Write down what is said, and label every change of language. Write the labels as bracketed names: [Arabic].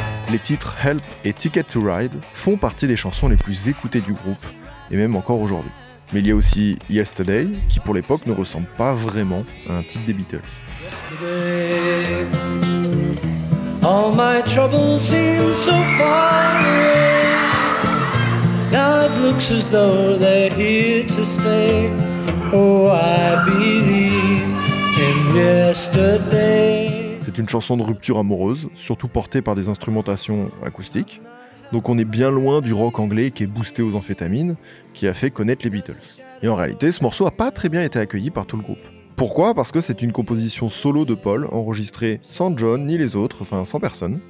[French] Les titres Help et Ticket to Ride font partie des chansons les plus écoutées du groupe, et même encore aujourd'hui. Mais il y a aussi Yesterday, qui pour l'époque ne ressemble pas vraiment à un titre des Beatles. [English] Yesterday, all my troubles seem so far away. Now it looks as though they're here to stay. Oh, I believe in yesterday. [French] C'est une chanson de rupture amoureuse, surtout portée par des instrumentations acoustiques. Donc on est bien loin du rock anglais qui est boosté aux amphétamines, qui a fait connaître les Beatles. Et en réalité, ce morceau a pas très bien été accueilli par tout le groupe. Pourquoi? Parce que c'est une composition solo de Paul, enregistrée sans John ni les autres, enfin sans personne.